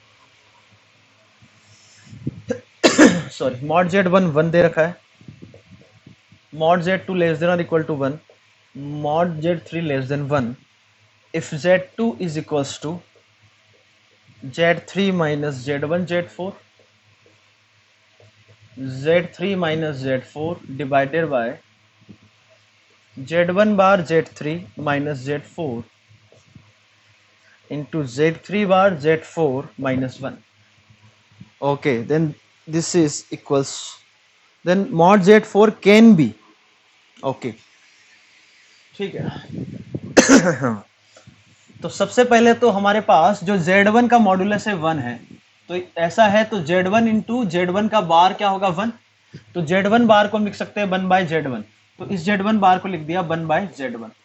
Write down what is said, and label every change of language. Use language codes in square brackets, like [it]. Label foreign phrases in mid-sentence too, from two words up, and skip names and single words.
[en] sorry mod z1 1 [hi] दे रखा है, [en] mod z2 less than और equal to 1, mod z3 less than 1, if z2 is equals to z3 minus z1 z4, z3 minus z4 divided by z1 bar z3 minus z4 into z3 bar z4 minus 1, okay, then this is equals, then mod z4 can be, [hi] okay, ठीक है। तो सबसे पहले तो हमारे पास जो z1 का मॉडुलस है 1 है, तो ऐसा है तो z1 इंटू z1 का बार क्या होगा 1, तो z1 बार को हम लिख सकते हैं 1/z1, तो इस z1 बार को लिख दिया 1/z1।